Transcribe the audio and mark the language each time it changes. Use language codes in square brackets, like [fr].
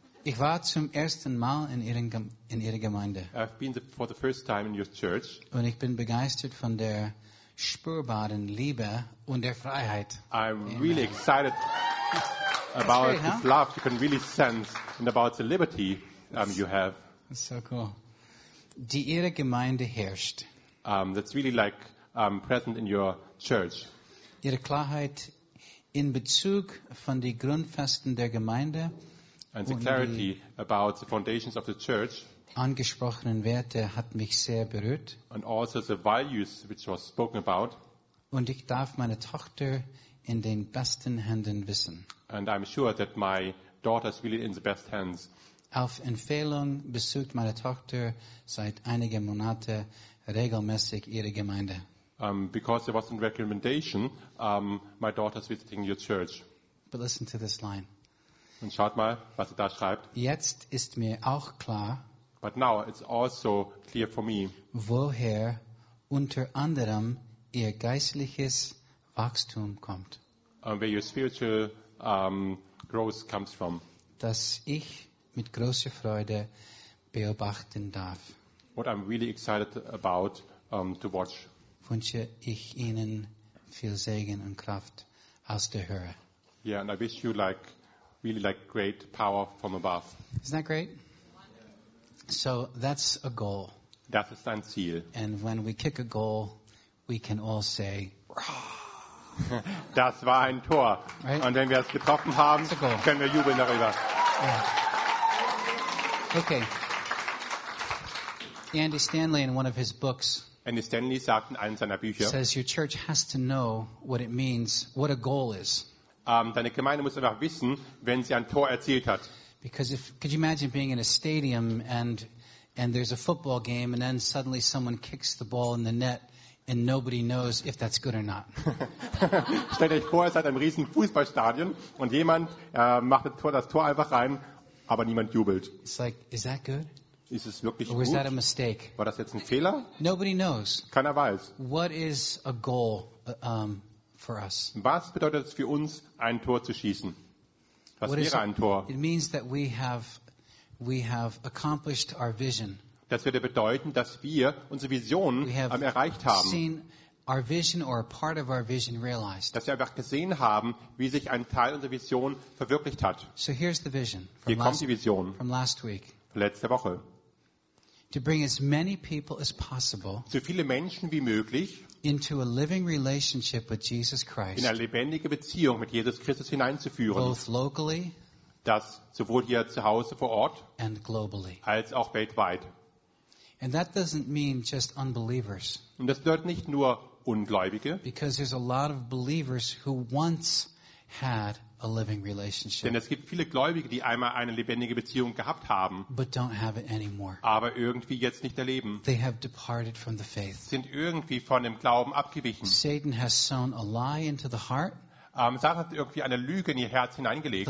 [de] Ich war zum ersten Mal in Ihrer Gemeinde. [en] I've been for the first time in your church. [de] Und ich bin begeistert von der spürbaren Liebe und der Freiheit. [en] I'm really excited about great, this love you can really sense and about the liberty you have. That's so cool. [de] Die Ihre Gemeinde herrscht. [en] That's really like present in your church. [de] Ihre Klarheit in Bezug von die Grundfesten der Gemeinde. [en] And the clarity about the foundations of the church. [de] Angesprochenen Werte hat mich sehr berührt. [en] And also the values which was spoken about. [de] Und ich darf meine Tochter in den besten Händen wissen. [en] And I'm sure that my daughter is really in the best hands. [de] Auf Empfehlung besucht meine Tochter seit einigen Monaten regelmäßig ihre Gemeinde. [en] Because there was a recommendation, my daughter is visiting your church. But listen to this line. [de] Und schaut mal, was sie da schreibt. Jetzt ist mir auch klar, [en] but now it's also clear for me, [de] woher unter anderem ihr geistliches Wachstum kommt. [en] Where your spiritual growth comes from. [de] Dass ich mit großer Freude beobachten darf. [en] What I'm really excited about to watch. [de] Wünsche ich Ihnen viel Segen und Kraft aus der Höhe. [en] Yeah, and I wish you really great power from above. Isn't that great? So that's a goal. [de] Das ist ein Ziel. [en] And when we kick a goal, we can all say, [de] das war ein Tor. [en] Right? [de] Und wenn wir es getroffen haben, können wir jubeln darüber. [en] Yeah. Okay. Andy Stanley in one of his books [de] sagt in einem seiner Bücher, [en] says your church has to know what it means, what a goal is. [de] Deine Gemeinde muss einfach wissen, wenn sie ein Tor erzielt hat. [en] Because if could you imagine being in a stadium and there's a football game and then suddenly someone kicks the ball in the net and nobody knows if that's good or not. [de] Stellt euch vor, es hat ein riesen Fußballstadion und jemand macht das Tor einfach rein. Aber niemand jubelt. [en] It's like, is that good? [de] Ist es wirklich [en] or was [de] gut? [en] That a mistake? [de] War das jetzt ein Fehler? [en] Nobody knows. [de] Keiner weiß. [en] What is a goal for us? [de] Was bedeutet es für uns, ein Tor zu schießen? Was what wäre ein Tor? [en] It means that we have accomplished our vision. [de] Das würde bedeuten, dass wir unsere Vision erreicht haben. [en] Seen our vision or a part of our vision realized. [de] Dass wir einfach gesehen haben, wie sich ein Teil unserer Vision verwirklicht hat. [en] So here's the vision. [de] Hier kommt die Vision. [en] From last week. [de] Letzte Woche. [en] To bring as many people as possible. [de] So viele Menschen wie möglich. [en] Into a living relationship with Jesus Christ. [de] In eine lebendige Beziehung mit Jesus Christus hineinzuführen. [en] Both locally. [de] Das sowohl hier zu Hause vor Ort. [en] And globally. [de] Als auch weltweit. [en] And that doesn't mean just unbelievers. [de] Und das bedeutet nicht nur Ungläubige. [en] Because there's a lot of believers who once had a living relationship. [de] Denn es gibt viele Gläubige, die einmal eine lebendige Beziehung gehabt haben. [en] But don't have it anymore. [de] Aber irgendwie jetzt nicht erleben. [en] They have departed from the faith. [de] Sind irgendwie von dem Glauben abgewichen. [en] Satan has sown a lie into the heart. [de] Satan hat irgendwie eine Lüge in ihr Herz hineingelegt.